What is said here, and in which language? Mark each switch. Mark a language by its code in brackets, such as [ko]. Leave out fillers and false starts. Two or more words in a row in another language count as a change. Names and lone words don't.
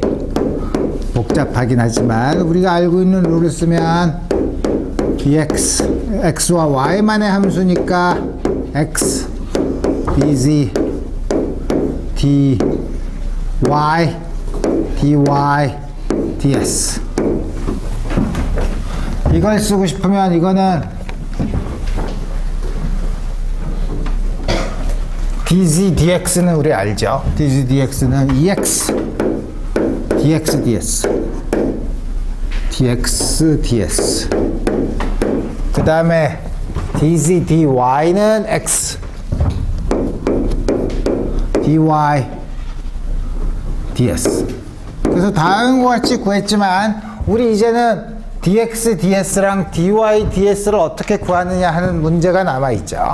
[ko] 복잡하긴 하지만, 우리가 알고 있는 룰을 쓰면, dx, x와 y만의 함수니까, x, dz, dy, dy, ds. 이걸 쓰고 싶으면 이거는 dz dx는 우리 알죠? dz dx는 ex dx ds dx ds 그 다음에 dz dy는 x dy ds. 그래서 다음과 같이 구했지만 우리 이제는 dx, ds랑 dy, ds를 어떻게 구하느냐 하는 문제가 남아있죠.